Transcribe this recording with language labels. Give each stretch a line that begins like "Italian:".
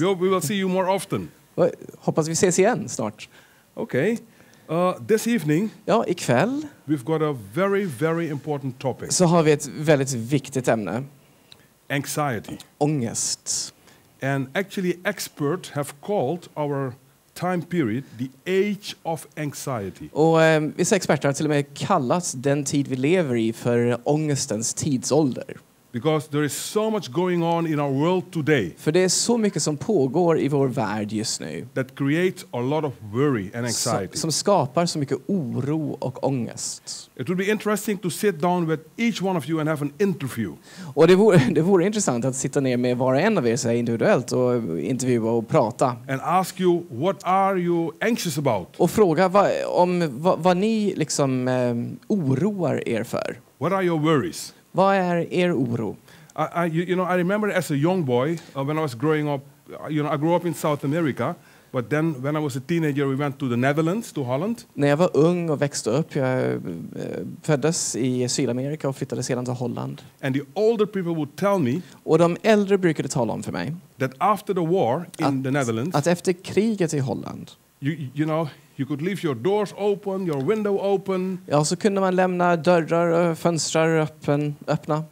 English: We will see you more often.
Swedish: Hoppas vi ses igen snart.
English: Okay. This evening,
Swedish: ikväll,
English: we've got a very, very important topic.
Swedish: Så har vi ett väldigt viktigt ämne.
English: Anxiety.
Swedish: Ångest.
English: And actually experts have called our time period the age of anxiety.
Swedish: Och vissa experter har till och med kallat den tid vi lever i för ångestens tidsålder.
English: Because there is so much going on in our world today.
Swedish: För det är så mycket som pågår i vår värld just nu.
English: That creates a lot of worry and anxiety.
Swedish: Som skapar så mycket oro och ångest.
English: It would be interesting to sit down with each one of you and have an interview.
Swedish: Och det vore intressant att sitta ner med var och en av er så individuellt och intervjua och prata.
English: And ask you, what are you anxious about?
Swedish: Och fråga vad ni liksom oroar er för.
English: What are your worries?
Swedish: Vad är er oro?
English: I remember as a young boy when I was growing up. I grew up in South America, but then when I was a teenager, we went to the Netherlands, to Holland.
Swedish: När jag var ung och växte upp, jag föddes i Sydamerika och flyttade sedan till Holland.
English: And the older people would tell me.
Swedish: Och de äldre brukade tala om för mig.
English: That after the war in the Netherlands.
Swedish: Att efter kriget i Holland.
English: You could leave your doors open, your window open.
Swedish: Ja, så kunde man lämna dörrar och fönster öppna.